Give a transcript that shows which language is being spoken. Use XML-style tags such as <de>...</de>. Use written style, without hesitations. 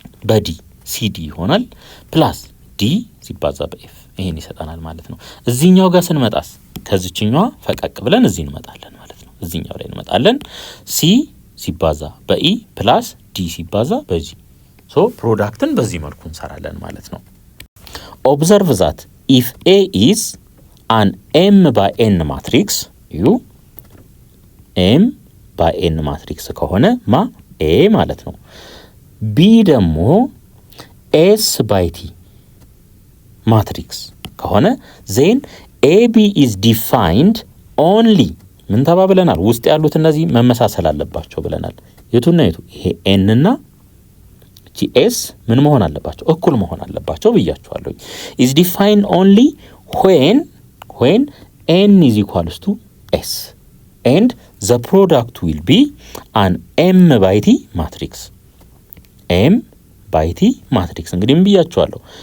<am>በd cd ይሆናል ፕላስ d ሲባዛ በf ይሄን ይሰጣናል ማለት ነው እዚህኛው ጋር ስንመጣስ ከዚህኛው ፈቀቅ ብለን እዚህ እንመጣለን ማለት ነው እዚህኛው ላይ እንመጣለን c ሲባዛ በe ፕላስ d ሲባዛ በg ሶ ፕሮዳክትን በዚህ መልኩ እንሰራለን ማለት ነው ኦብዘርቭ ዛት</am> <en>if a is an m by n matrix ዩ m by n matrix</en> <am>ከሆነ ማ a ማለት ነው።</am> <en>b ደግሞ s by t matrix ከሆነ then ab is defined only</en> <am>ምን ተባብለናል? ውስጥ ያሉት እነዚህ መመሳሰል አለባቸው ብለናል። የቱና የቱ? ይሄ n እና gs ምን መሆን አለባቸው? እኩል መሆን አለባቸው ብያችኋለሁ።</am> <en>is defined only when n is equals to s and the product will be an m by t matrix m by t matrix</en> <am>እንግዲህ ምን ብያችኋለሁ?</am>